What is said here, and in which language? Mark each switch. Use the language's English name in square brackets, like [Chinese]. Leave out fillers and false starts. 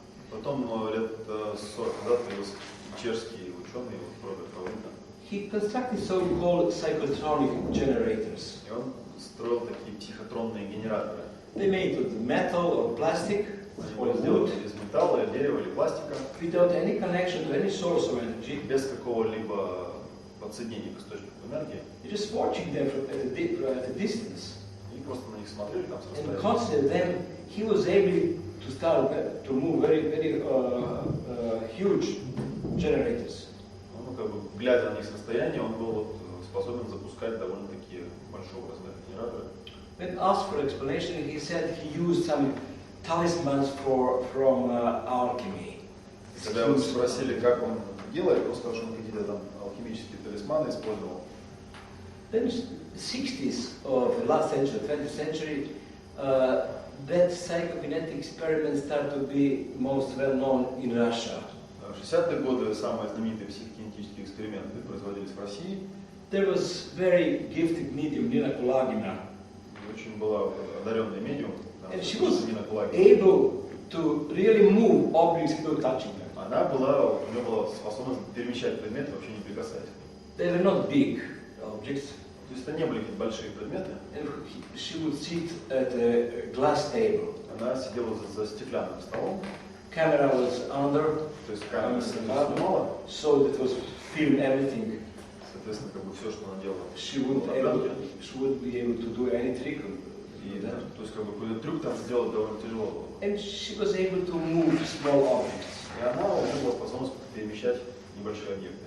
[Russian] Потом лет 40 назад появился чешский ученый Роберт Павлита. [English] He constructed so-called psychotronic generators. [Russian] И он строил такие психотронные генераторы. [English] They made of metal or plastic, [Russian] Они сделали из металла, дерева или пластика. [English] without any connection to any source of energy. [Russian] Без какого-либо подсоединения к источнику энергии. [English] You're just watching them at a distance. [Russian] И просто на них смотрели там с [English] And [Russian] расстояния. [English] constantly then he was able to start to move very, very huge generators. [Russian] Ну, как бы, глядя на них с расстояния, он был способен запускать довольно-таки большого размера генераторы. [English] When asked for explanation, he said he used some talismans from alchemy. [Russian] Когда его спросили, как он делает, он сказал, что он какие-то там алхимические талисманы использовал. [English] Then in the 60s of the last century, 20th century, that psychokinetic experiment started to be most well known in Russia. [Russian] В 60-е годы самые знаменитые психокинетические эксперименты производились в России. [English] There was very gifted medium Nina Kulagina. [Russian] Очень была одаренная медиум, [English] And she was [Russian] Нина Кулагина. [English] able to really move objects without touching them. [Russian] У нее была способность перемещать предметы, вообще не прикасаясь к ним. [English] They were not big objects. [Russian] То есть это не были какие-то большие предметы. [English] And she would sit at a glass table. [Russian] Она сидела за стеклянным столом. [English] Camera was under, [Russian] То есть камера снимала. [English] so that was film everything. [Russian] Соответственно, как бы все, что она делала. [English] She wouldn't be able to do any trick. [Russian] То есть как бы какой-то трюк там сделать довольно тяжело было. [English] And she was able to move small objects. [Russian] И она уже была способна перемещать небольшие объекты.